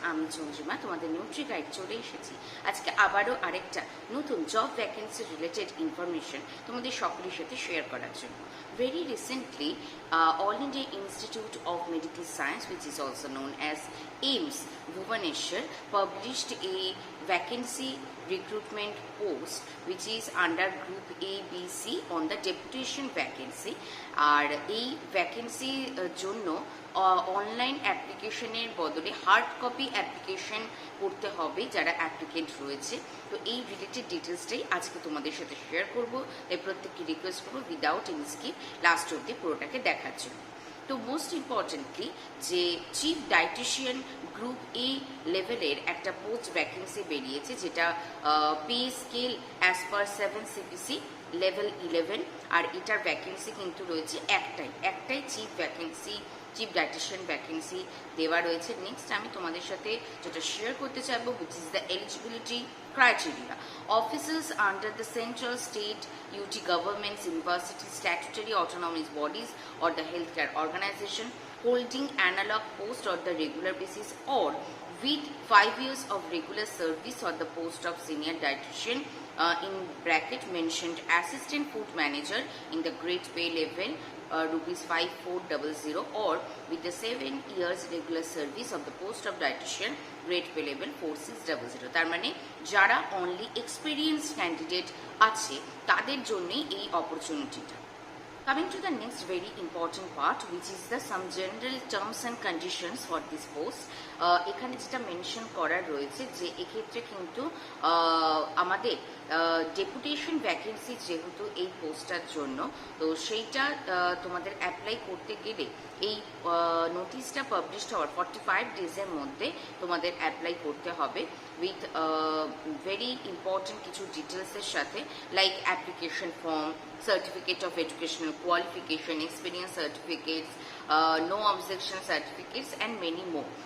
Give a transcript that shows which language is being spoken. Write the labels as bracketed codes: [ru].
[bn] আমি চন্দ্রিমা তোমাদের Nutri guide চলে এসেছি আজকে আবারও আরেকটা নতুন জব ভ্যাকেন্সি রিলেটেড ইনফরমেশন তোমাদের সকলের সাথে শেয়ার করার জন্য। [en] Very recently, All India Institute of Medical Science, which is also known as AIIMS, Bhubaneswar, published a vacancy recruitment post which is under group A, B, C on the deputation vacancy. [bn] আর এই ভ্যাকেন্সির জন্য online অ্যাপ্লিকেশনের বদলে hard copy application করতে হবে যারা applicant রয়েছে। তো এই রিলেটেড ডিটেলসটাই আজকে তোমাদের সাথে শেয়ার করব, তাই প্রত্যেককে রিকোয়েস্ট করবো উইদাউট এনি স্কিপ লাস্ট অবধি পুরোটাকে দেখার জন্য। তো মোস্ট ইম্পর্টেন্টলি যে চিফ ডায়েটিশিয়ান গ্রুপ এ লেভেলের একটা পোস্ট ভ্যাকেন্সি বেরিয়েছে, যেটা pay scale as per 7 CPC level 11। আর এটার ভ্যাকেন্সি কিন্তু রয়েছে একটাই চিফ ডায়েটিশিয়ান ভ্যাকেন্সি দেওয়া রয়েছে। নেক্সট আমি তোমাদের সাথে যেটা শেয়ার করতে চাইবো, which is the eligibility criteria. [en] Officers under the central, state, UT governments, universities, statutory autonomous bodies or the healthcare organization holding analog post on the regular basis or with 5 years of regular service on the post of senior dietitian in bracket mentioned assistant food manager in the grade pay level rupees 5400 or with the 7 years regular service of the post of dietitian grade pay level 4600। [bn] তার মানে যারা only experienced candidate আছে তাদের জন্যই এই অপরচুনিটিটা। [en] Coming to the next very important part, which is the some general terms and conditions for this post. [bn] এখানে যেটা mention করার রয়েছে যে এক্ষেত্রে কিন্তু আমাদের ডেপুটেশন ভ্যাকেন্সি যেহেতু এই পোস্টটার জন্য, তো সেইটা তোমাদের অ্যাপ্লাই করতে গেলে এই নোটিশটা পাবলিশ হওয়ার 45 ডেজের মধ্যে তোমাদের অ্যাপ্লাই করতে হবে উইথ ভেরি ইম্পর্টেন্ট কিছু ডিটেলসের সাথে, like application form, certificate of educational qualification, experience certificates, no objection certificates and many more.